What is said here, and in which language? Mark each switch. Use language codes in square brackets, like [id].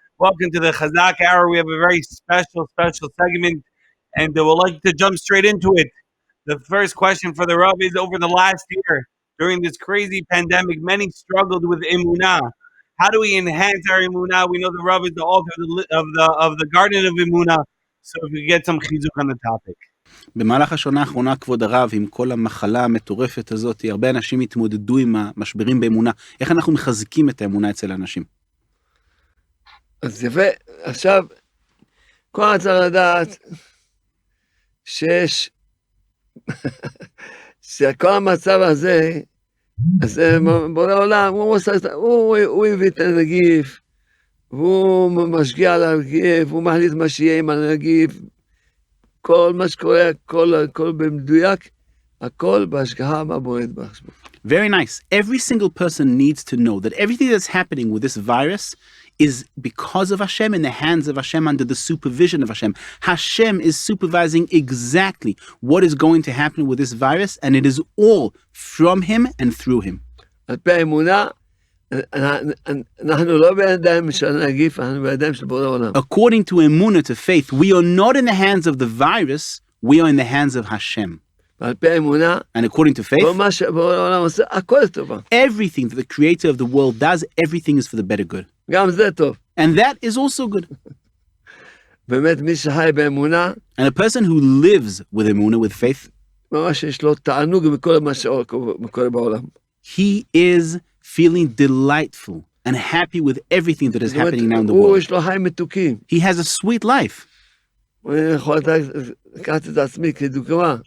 [en] Welcome to the Chazaq Hour. We have a very special, special segment, and we'd like to jump straight into it. The first question for the Rav is: over the last year, during this crazy pandemic, many struggled with Emuna. How do we enhance our Emuna? We know the Rav is the author of the Garden of Emuna. So if we get some chizuk on the topic. [he] במהלך השנה האחרונה, כבוד הרב, עם כל המחלה המטורפת הזאת, הרבה אנשים התמודדו עם המשברים באמונה. איך אנחנו מחזקים את האמונה אצל האנשים? אז יפה, עכשיו, כל אחד צריך לדעת שכל המצב הזה, אז בורא העולם, הוא הביא את הנגיף, והוא משגיע על הנגיף, הוא מחליט מה שיהיה עם הנגיף, כל מה שקורה, הכל במדויק, הכל בהשגחה מהבוראת בעצמו. [en] Very nice. Every single person needs to know that everything that's happening with this virus is because of Hashem, in the hands of Hashem, under the supervision of Hashem. Hashem is supervising exactly what is going to happen with this virus, and it is all from Him and through Him. [he] על פי האמונה, אנחנו לא בידיים של הנגיף, אנחנו בידיים של בורא העולם. [en] According to Emuna, to faith, we are not in the hands of the virus, we are in the hands of Hashem. [he] ועל פי האמונה, [en] And according to faith, [he] כל מה שבורא העולם עושה, הכל טובה. [en] everything that the creator of the world does, everything is for the better good. [he] גם זה טוב. [en] And that is also good. [he] באמת, מי שחי באמונה, [en] And a person who lives with Emuna, with faith, [he] ממש יש לו תענוג מכל מה שקורה בעולם. [en] he is feeling delightful and happy with everything that is happening now in the [he] הוא [en] world. [he] יש לו חיים מתוקים. [en] He has a sweet life. [he] אני יכול לקחת את עצמי כדוגמה.